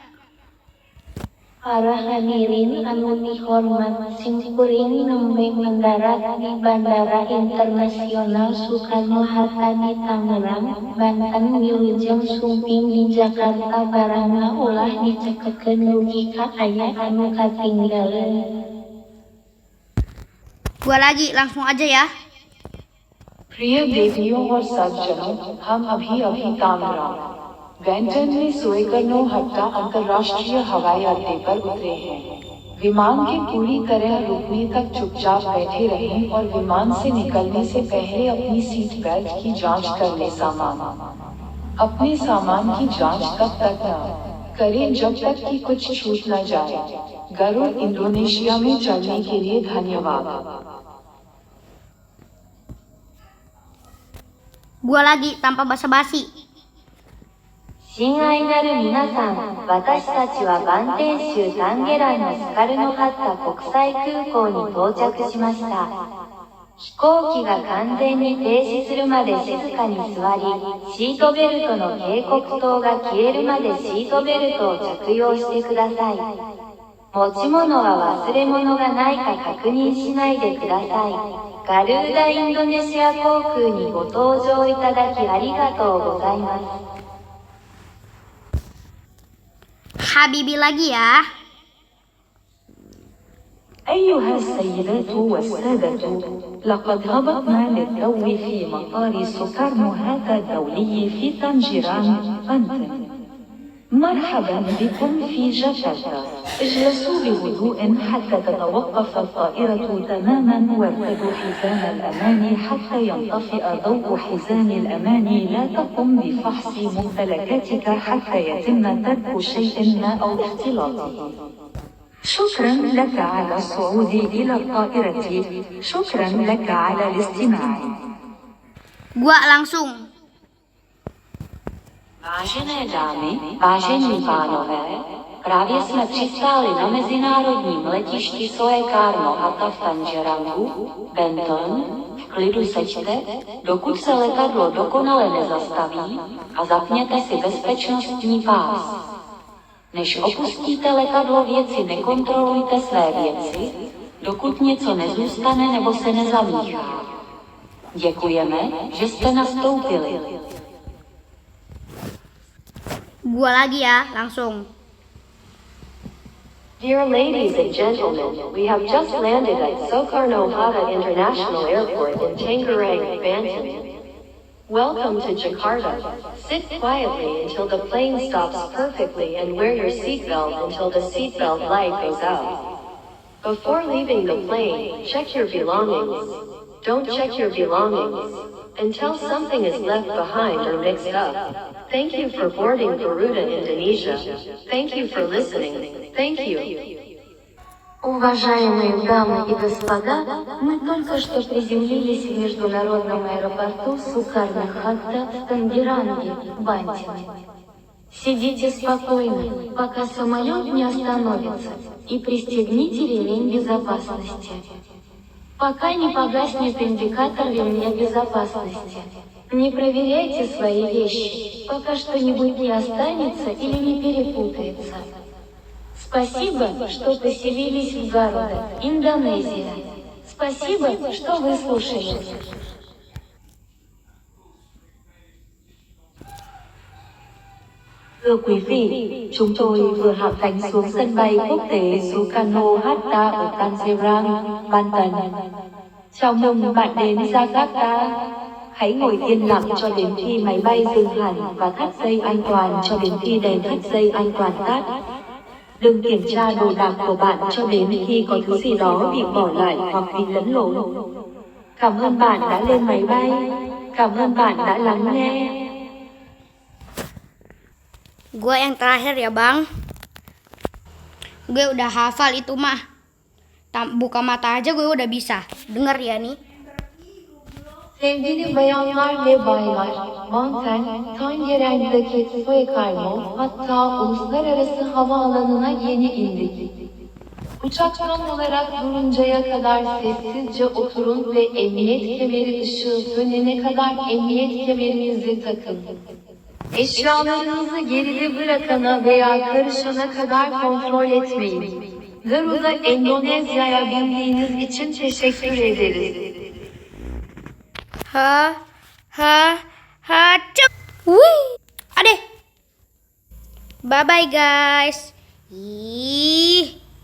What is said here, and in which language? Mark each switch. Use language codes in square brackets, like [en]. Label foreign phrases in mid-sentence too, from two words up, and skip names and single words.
[su] Para hadirin anu dihormat, simkuring nembe mendarat di Bandara Internasional Soekarno-Hatta di Tangerang, Banten. Wilujeng sumping di Jakarta barangna ulah dicekekeun dugi ka aya anu katinggalan. [id] Gua lagi, langsung aja ya. [hi] प्रिय देवियों और सज्जनों, हम अभी तामरा बैंटन में सोएकर्नो-हट्टा अंतर्राष्ट्रीय हवाई अड्डे पर उतरे हैं। विमान के पूरी तरह रुकने तक चुपचाप बैठे रहें और विमान से निकलने से पहले अपनी सीट बेल्ट की जांच कर लें। अपने सामान की जांच तब तक न करें जब तक कि कुछ छूट न जाए। गरुड़ इंडोनेशिया में चलने के लिए धन्यवाद। [id] Gua lagi tanpa basa-basi. [ja] 親愛なる皆さん、私たちはバンテン州タンゲランのスカルノハッタ国際空港に到着しました。飛行機が完全に停止するまで静かに座り、シートベルトの警告灯が消えるまでシートベルトを着用してください。持ち物は忘れ物がないか確認しないでください。ガルーダインドネシア航空にご搭乗いただきありがとうございます。 [id] Habibi lagi ya. [ar] أيها السيدات والسادة، لقد هبطنا للتو في مطار سوكارنو-هاتا الدولي في طنجران، بنتن. مرحبا بكم في جاكرتا. اجلسوا بهدوء حتى تتوقف الطائرة تماما وارتدوا حزام الأمان حتى ينطفئ ضوء حزام الأمان. لا تقم بفحص ممتلكاتك حتى يتم ترك شيء ما أو اختلاطه. شكرا لك على الصعود إلى الطائرة. شكرا لك على الاستماع. [id] Gua langsung. [cs] Vážené dámy, vážení pánové, právě jsme přistáli na mezinárodním letišti Soekarno Hatta v Tangerangu, Benton. V klidu seďte, dokud se letadlo dokonale nezastaví, a zapněte si bezpečnostní pás. Než opustíte letadlo, věci nekontrolujte své věci, dokud něco nezůstane nebo se nezamíchá. Děkujeme, že jste nastoupili. [id] Gua lagi ya, langsung. [en] Dear ladies and gentlemen, we have just landed at Soekarno-Hatta International Airport in Tangerang, Banten. Welcome to Jakarta. Sit quietly until the plane stops perfectly and wear your seatbelt until the seatbelt light goes out. Before leaving the plane, check your belongings. Don't check your belongings until something is left behind or mixed up. Thank you for boarding Garuda Indonesia. Thank you for listening. Thank you. [ru] Уважаемые дамы и господа, мы только что приземлились в международном аэропорту Сукарно-Хатта в Тангеранге, Бантин. Сидите спокойно, пока самолет не остановится, и пристегните ремень безопасности. Пока не погаснет индикатор ремня безопасности. Не проверяйте свои вещи, пока что-нибудь не останется или не перепутается. Спасибо, что поселились в Гаруда, Индонезия. Спасибо, что выслушали. [vi] Thưa quý vị, chúng tôi vừa hạ cánh xuống sân bay quốc tế Soekarno-Hatta ở Tangerang, Banten. Chào mừng bạn đến Jakarta. Hãy ngồi yên lặng cho đến khi máy bay dừng hẳn và thắt dây an toàn cho đến khi đèn thắt dây an toàn tắt. Đừng kiểm tra đồ đạc của bạn cho đến khi có thứ gì đó bị bỏ lại hoặc bị lẫn lộn. Cảm ơn bạn đã lên máy bay. Cảm ơn bạn đã lắng nghe. [id] Gua yang terakhir ya bang. Gue udah hafal itu mah. Buka mata aja gue udah bisa. Dengar ya nih. [tr] Sevgili bayanlar ve baylar, Banten, Tangerang'daki Soekarno Hatta Uluslararası Havaalanı'na yeni indik. Uçak tam olarak duruncaya kadar sessizce oturun ve emniyet kemeri ışığı sönene kadar emniyet kemerinizi takın. Eşyalarınızı geride bırakana veya karışana kadar kontrol etmeyin. Garuda Endonezya'ya bindiğiniz için teşekkür ederiz. Cuk. Wih. [en] Ade. Bye bye guys. Ih.